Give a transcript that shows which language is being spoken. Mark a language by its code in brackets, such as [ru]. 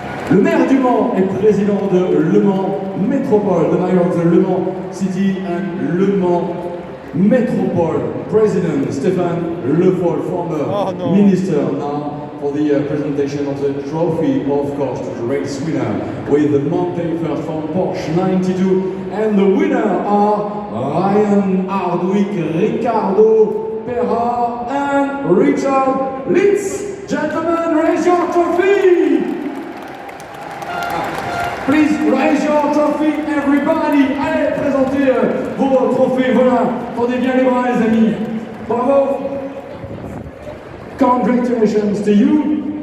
[fr] Le maire du Mans est président de Le Mans Métropole, [en] the mayor of the Le Mans City and Le Mans Métropole. President Stéphane Le Foll, former minister, now for the presentation of the trophy, of course, to the race winner with the Mountain First from Porsche 92. And the winner are Ryan Hardwick, Ricardo Pereira and Richard Litz. Gentlemen, raise your trophy! Please raise your trophy, everybody! [fr] Allez, présentez vos trophées, voilà. Tendez bien les bras, les amis. Bravo! [en] Congratulations to you.